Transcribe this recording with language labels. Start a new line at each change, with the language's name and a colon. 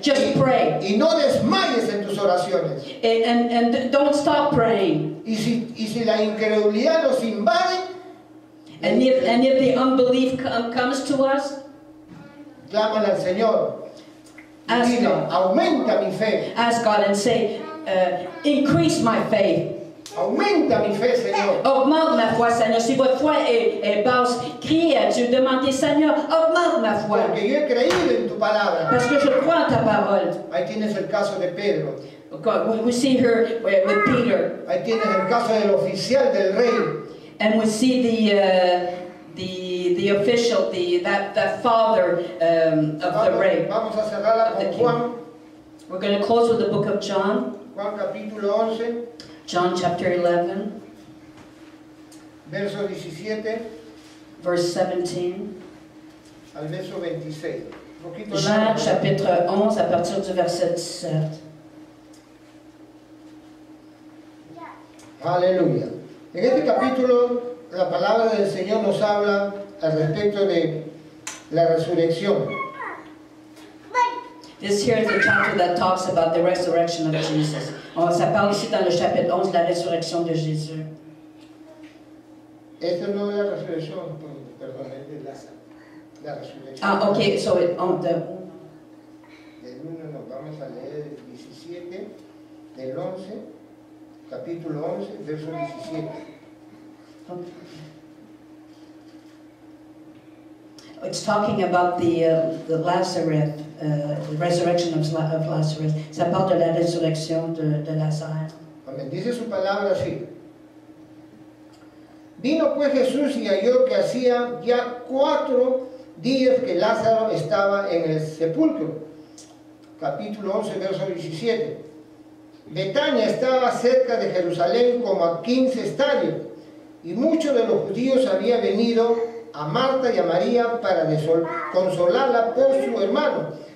English: Just pray.
Spanish: Y no desmayes en tus oraciones.
English: And don't stop praying.
Spanish: Y si la incredulidad nos invade,
English: And if the unbelief comes to us,
Spanish: clámale al Señor.
English: Ask
Spanish: Dile,
English: God.
Spanish: aumenta mi fe.
English: ask God and say, increase my faith.
Spanish: Aumenta mi fe, Señor.
French: Augmente ma foi, Seigneur. Si votre foi est basse, criez à Dieu, demandez, Seigneur, augmente ma foi.
Spanish: Porque yo he creído en tu palabra.
French: Parce que je crois en ta parole.
Spanish: Ahí tienes el caso de Pedro.
English: We see her with Peter,
Spanish: Ahí tienes el caso del oficial del rey.
English: and we see the official, that father of the rey.
Spanish: Vamos a cerrarla con Juan.
English: We're going to close with the book of John,
Spanish: Juan capítulo 11,
English: John chapter 11,
Spanish: verso 17
English: verse 17.
Spanish: al verso 26. Un poquito
French: Jean
Spanish: largo.
French: chapitre 11 à partir du verset 17.
Spanish: Aleluya. En este capítulo la palabra del Señor nos habla al respecto de la resurrección.
English: This here is the chapter that talks about the resurrection of Jesus.
French: Ça parle ici dans le chapitre 11 de la résurrection de Jésus.
Spanish: Esto no es la resurrección, perdón, es de Lázaro. La resurrección.
English: Ah, ok, so
Spanish: Del 1, no, vamos a leer el 17, del 11, capítulo 11, verso 17.
English: It's talking about the Lazarus, the resurrection of Lazarus.
French: Ça parle de la résurrection de Lazare.
Spanish: Amén. Dice su palabra así. Vino pues Jesús y halló que hacía ya 4 días que Lázaro estaba en el sepulcro. Capítulo 11, verso 17. Betania estaba cerca de Jerusalén como a 15 estadios, y muchos de los judíos habían venido a Marta y a María para consolarla por su hermano.